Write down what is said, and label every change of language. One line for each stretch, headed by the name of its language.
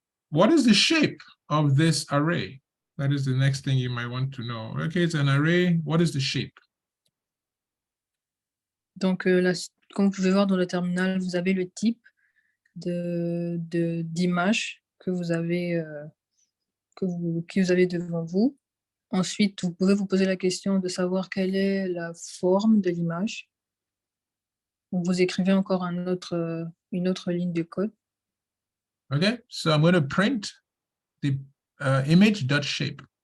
English: What is the shape of this array? That is the next thing you might want to know. Okay, it's an array. What is the shape?
French: Donc, comme vous pouvez voir dans le terminal, vous avez le type d'image que vous avez que vous avez devant vous. Ensuite, vous pouvez vous poser la question de savoir quelle est la forme de l'image. Vous écrivez encore une autre ligne de code.
English: Okay, so I'm going to print the image.shape.